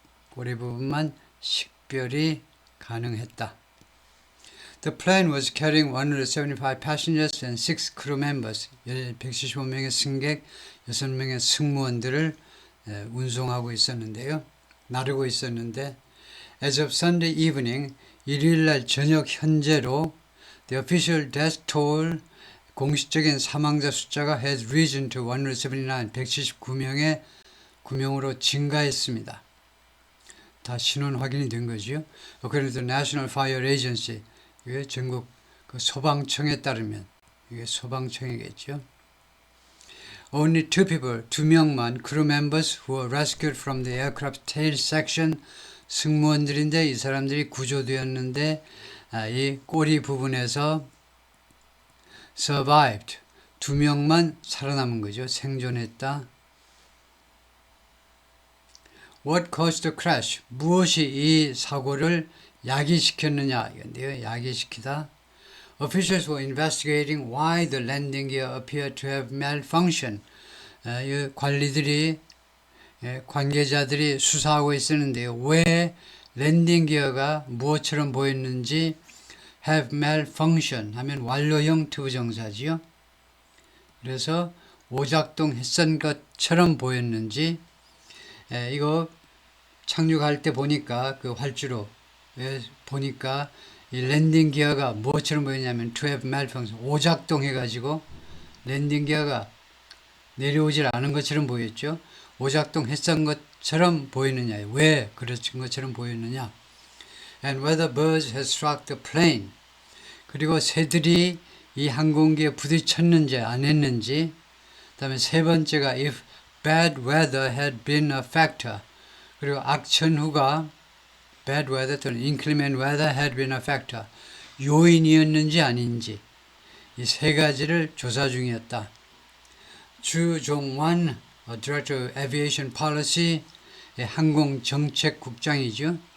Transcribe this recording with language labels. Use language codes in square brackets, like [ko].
[ko] 꼬리 부분만 식별이 가능했다. [en] The plane was carrying 175 passengers and 6 crew members. [ko] 175명의 승객, 6명의 승무원들을 운송하고 있었는데요. 나르고 있었는데 [en] As of Sunday evening, [ko] 일요일날 저녁 현재로 [en] the official death toll [ko] 공식적인 사망자 숫자가 [en] has risen to 179, [ko] 179명의 9명으로 증가했습니다. 다 신원 확인이 된 거죠. [en] According to the National Fire Agency, [ko] 이게 전국 그 소방청에 따르면 이게 소방청이겠죠. [en] Only two people, [ko] 2명만 [en] crew members who were rescued from the aircraft tail section [ko] 승무원들인데 이 사람들이 구조되었는데 이 꼬리 부분에서 [en] survived [ko] 2명만 살아남은 거죠. 생존했다. [en] What caused the crash? [ko] 무엇이 이 사고를 야기시켰느냐 이건데요. 야기시키다. [en] Officials were investigating why the landing gear appeared to have malfunctioned. [ko] 이 관리들이 관계자들이 수사하고 있었는데요. 왜 랜딩 기어가 무엇처럼 보였는지 have malfunction 하면 완료형 투부정사지요. 그래서 오작동했던 것처럼 보였는지 이거 착륙할 때 보니까 그 활주로 보니까 이 랜딩 기어가 무엇처럼 보였냐면 to have malfunction 오작동해가지고 랜딩 기어가 내려오질 않은 것처럼 보였죠. 오작동했던 것처럼 보이느냐? 왜 그런 것처럼 보이느냐? [en] And whether birds had struck the plane. [ko] 그리고 새들이 이 항공기에 부딪혔는지 안 했는지. 그다음에 세 번째가 [en] if bad weather had been a factor. [ko] 그리고 악천후가 [en] bad weather [ko] 또는 [en] inclement weather had been a factor. [ko] 요인이었는지 아닌지. 이 세 가지를 조사 중이었다. 주종환 Director of Aviation Policy 항공정책국장이죠.